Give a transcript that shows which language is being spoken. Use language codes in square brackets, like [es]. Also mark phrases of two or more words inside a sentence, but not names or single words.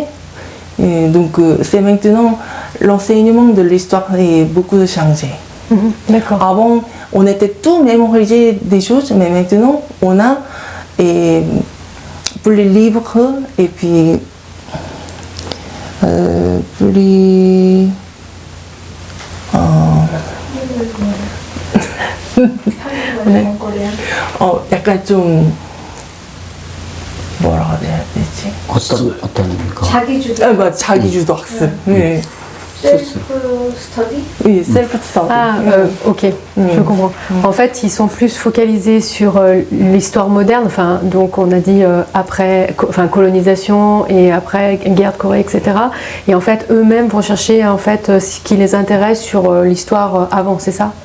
[fr] Et donc c'est maintenant l'enseignement de l'histoire est beaucoup changé. D'accord. Avant, on était tout mémorisé des choses, mais maintenant on a pour les livres et puis [ko] 우리 약간 좀 뭐라고 해야 되지? 어떤 거? 자기주도. 맞아, 자기주도 학습. 네. [en] self study? [fr] Oui, [en] self-study. [fr] Ah, ok, je comprends. En fait, ils sont plus focalisés sur l'histoire moderne. Enfin, donc on a dit après, colonisation et après guerre de Corée, etc. Et en fait, eux-mêmes vont chercher en fait ce qui les intéresse sur l'histoire avant, c'est ça?